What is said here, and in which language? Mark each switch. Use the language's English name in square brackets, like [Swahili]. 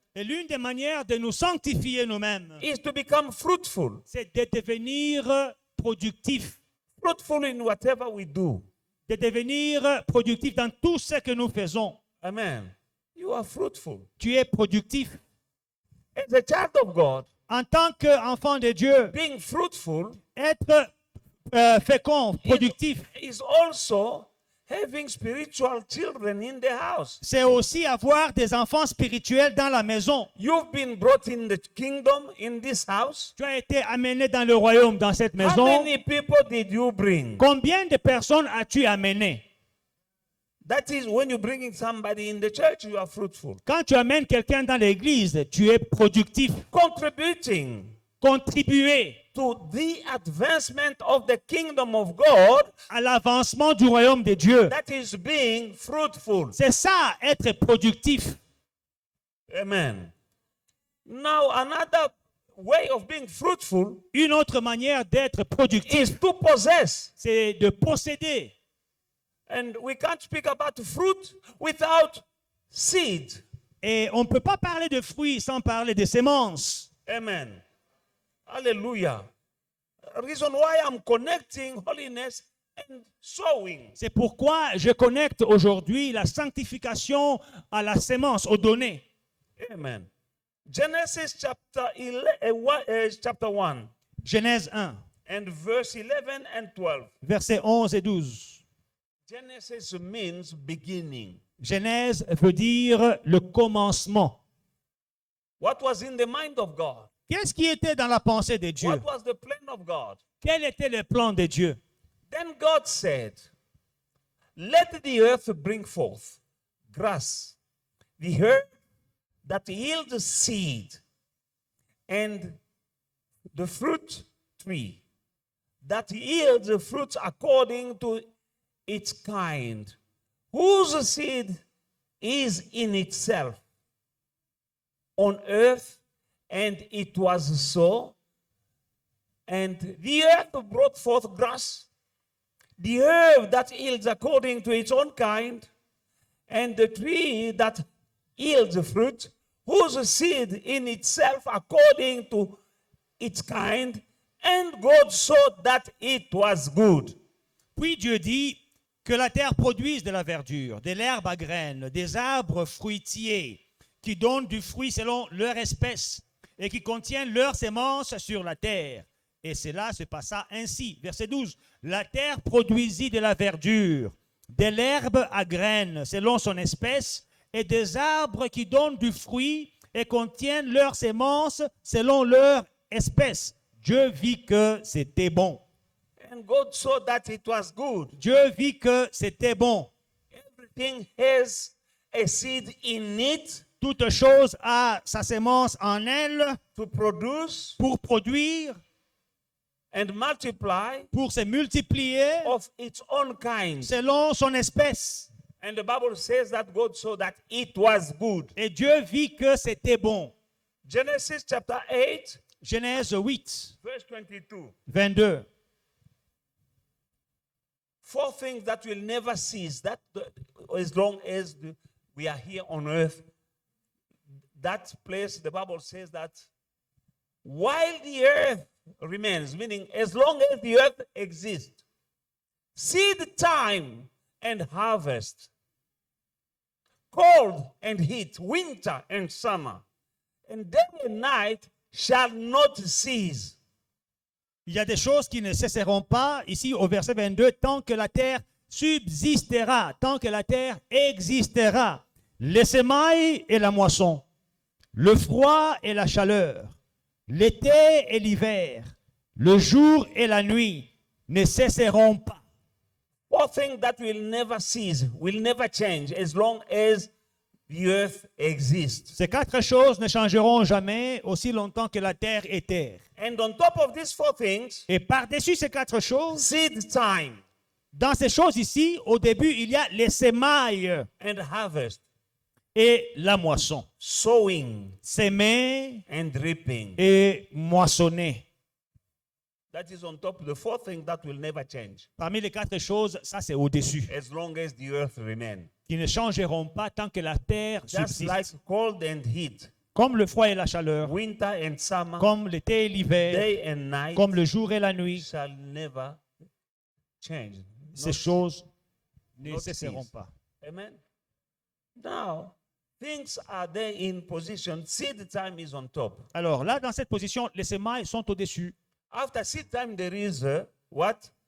[French] Et l'une des manières de nous sanctifier nous-mêmes, [English] is to become fruitful. [French] c'est de devenir productif. [English] Fruitful in whatever we do. [French] De devenir productif dans tout ce que nous faisons. [English] Amen. You are fruitful. [French] Tu es productif. [English] As a child of God, [French] En tant qu'enfant de Dieu, [English] being fruitful [French] être fécond, productif, [English] is also having spiritual children in the house. [French] c'est aussi avoir des enfants spirituels dans la maison. [English] You've been brought in the kingdom in this house. [French] Tu as été amené dans le royaume, dans cette [English] How [French] maison. [English] many people did you bring? [French] Combien de personnes as-tu amené? [English] That is when you're bringing somebody in the church, you are fruitful. [French] Quand tu amènes quelqu'un dans l'église, tu es productif. [English] Contributing [French] Contribuer [English] to the advancement of the kingdom of God, [French] à l'avancement du royaume de Dieu. [English] that is being fruitful. [French] C'est ça, être productif. [English] Amen. Now, another way of being fruitful [French] Une autre manière d'être productif, [English] is to possess. [French] c'est de posséder. [English] And we can't speak about fruit without seed. [French] Et on ne peut pas parler de fruits sans parler de semences. [English] Amen. Hallelujah. Reason why I'm connecting holiness and sowing. [French] C'est pourquoi je connecte aujourd'hui la sanctification à la sémence, aux données. [English] Amen. Genesis chapter 1 [French] Genèse 1, [English] and verse 11 and 12. [French] versets 11 et 12. [English] Genesis means beginning. [French] Genèse veut dire le commencement. [English] What was in the mind of God? [French] Qu'est-ce qui était dans la pensée de Dieu? [English] What was the plan of God? [French] Quel était le plan de Dieu? [English] Then God said, let the earth bring forth grass, the herb that yields seed, and the fruit tree that yields fruit according to its kind, whose seed is in itself on earth. And it was so. And the earth brought forth grass, the herb that yields according to its own kind, and the tree that yields fruit, whose seed in itself according to its kind. And God saw that it was good. [French] Puis Dieu dit que la terre produise de la verdure, de l'herbe à graines, des arbres fruitiers qui donnent du fruit selon leur espèce et qui contiennent leurs semences sur la terre. Et cela se passa ainsi. Verset 12. La terre produisit de la verdure, de l'herbe à graines selon son espèce et des arbres qui donnent du fruit et contiennent leurs semences selon leur espèce. Dieu vit que c'était bon. [English] And God saw that it was good. [French] Dieu vit que c'était bon. [English] Everything has a seed in it [French] Toute chose a sa sémence en elle [English] to produce [French] pour produire, [English] and multiply [French] pour se multiplier [English] of its own kind. [French] selon son espèce. [English] And the Bible says that God saw that it was good. [French] Et Dieu vit que c'était bon. [English] Genesis chapter 8, [French] Genèse 8, [English] verse 22. [French] 22. [English] Four things that will never cease, that as long as we are here on earth. That place, the Bible says that while the earth remains, meaning as long as the earth exists, seed time and harvest, cold and heat, winter and summer, and day and night shall not cease. [French] Il y a des choses qui ne cesseront pas, ici au verset 22, tant que la terre subsistera, tant que la terre existera. Les semailles et la moisson, le froid et la chaleur, l'été et l'hiver, le jour et la nuit ne cesseront pas. [English] Four things that will never cease, will never change as long as the earth exists. [French] Ces quatre choses ne changeront jamais aussi longtemps que la terre est terre. [English] And on top of these four things, [French] Et par-dessus ces quatre choses, [English] seed time [French] dans ces choses ici, au début, il y a les semailles [English] and harvest. [French] et la moisson. [English] Sowing [French] S'aimer [English] and reaping. [French] et moissonner. [English] That is on top of the fourth thing that will never change [French] Parmi les 4 choses, ça c'est au-dessus, [English] as long as the earth remains. [French] qui ne changeront pas tant que la terre [English] Just [French] subsiste. [English] like cold and heat, [French] Comme le froid et la chaleur, [English] winter and summer, [French] comme l'été et l'hiver, [English] day and night [French] comme le jour et la nuit, [English] shall never change. [French] ces [English] Not- [French] choses ne [English] not [French] cesseront [English] cease. [French] pas. [English] Amen. Now, things are there in position. Seed time is on top. [French] Alors là, dans cette position, les semailles sont au-dessus. [English] After seed time, there is what?